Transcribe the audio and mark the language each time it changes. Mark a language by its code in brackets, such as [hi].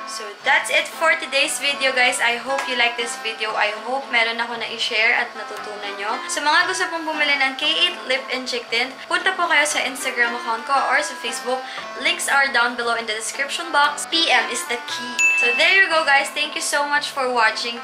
[en] So, that's it for today's video, guys. I hope you like this video. I hope [tl] meron ako na i-share at natutunan nyo. Sa mga gusto pong bumili ng K8 Lip and Cheek Tint, punta po kayo sa Instagram account ko or sa Facebook. [en] Links are down below in the description box. PM is the key. So, there you go, guys. Thank you so much for watching.